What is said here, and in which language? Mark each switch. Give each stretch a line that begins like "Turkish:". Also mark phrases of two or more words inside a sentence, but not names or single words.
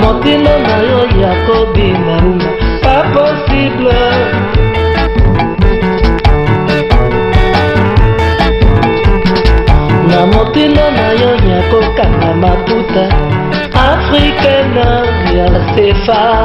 Lingala: motino na yo ya kobinga rumba
French: pas possible.
Lingala: Na motino na yo ya kokanga maputa africaine ya sefa.